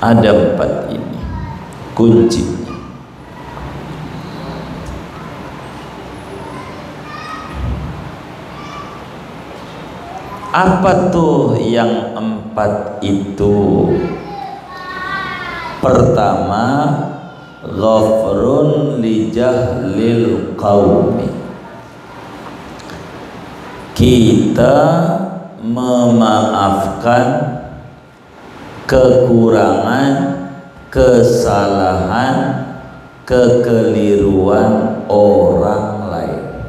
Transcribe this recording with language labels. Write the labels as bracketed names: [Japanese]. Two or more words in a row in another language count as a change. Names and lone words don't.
[Indonesian] Ada 4 ini kunci. Apa tuh yang 4 itu? Pertama, [Arabic] غفرٌ لجهل القوم. [Indonesian] Kita memaafkan kekurangan, kesalahan, kekeliruan orang lain.